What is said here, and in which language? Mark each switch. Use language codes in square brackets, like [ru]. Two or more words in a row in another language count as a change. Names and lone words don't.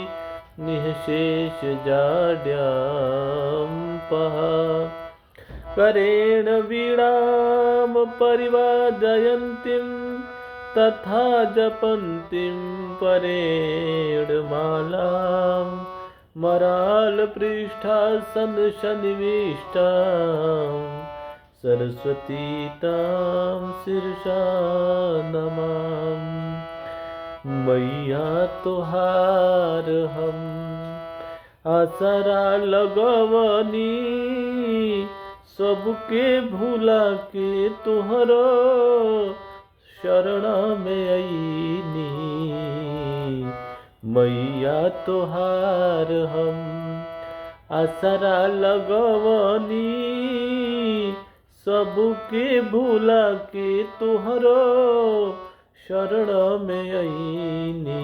[sa] निःशेषजाड्यां करेण वीणां परिवादयन्तीं तथा जपन्तीं परेण मालां मरालपृष्ठासन सन्निविष्टां सरस्वती तां शिरसा नमामि। [bho] मैया तोहार हम आसरा लगवनी सबके भूला के तुहरो शरण में आईनी। मैया तोहार हम आसरा लगवनी सबके भूला के तुहरो शरण में आईनी।